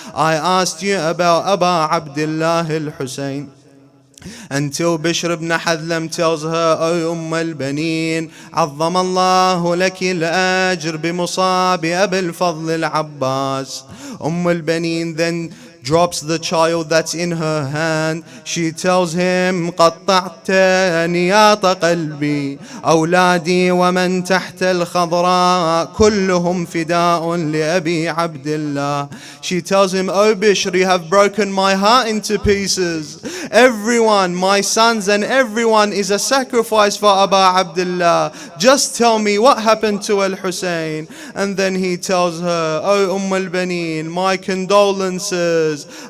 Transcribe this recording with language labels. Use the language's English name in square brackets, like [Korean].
[English] I asked you about Abu Abdullah al-Hussein." Until Bishr ibn Hadlam tells her, "O Benni, عظم الله لك الأجر بمصاب أبي الفضل العباس." Benni then drops the child that's in her hand. [Arabic] She tells him قطعت نياط قلبي أولادي ومن تحت الخضراء كلهم فداء لأبي عبد الله. [English] She tells him, "Oh Bishr, you have broken my heart into pieces. Everyone, my sons and everyone is a sacrifice for Abu Abdullah. Just tell me what happened to Al-Hussein." And then he tells her, "Oh Omul Benni, my condolences.